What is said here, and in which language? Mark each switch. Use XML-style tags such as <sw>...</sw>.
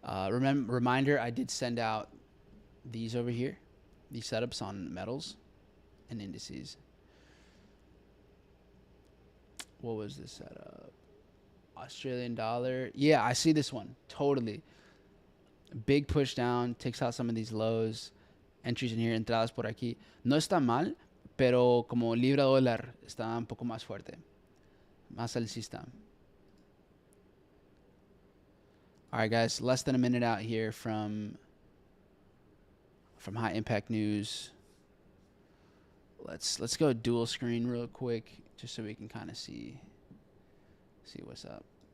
<en>Reminder, I did send out these over here, these setups on metals and indices. What was this setup? Australian dollar. Yeah, I see this one. Totally. Big push down, takes out some of these lows. Entries in here,</en> <es>entradas por aquí. No está mal, pero como libra dólar está un poco más fuerte. Más alcista.</es> <en>All right, guys, less than a minute out here from high impact news. Let's go dual screen real quick, just so we can kind of see what's up.</en>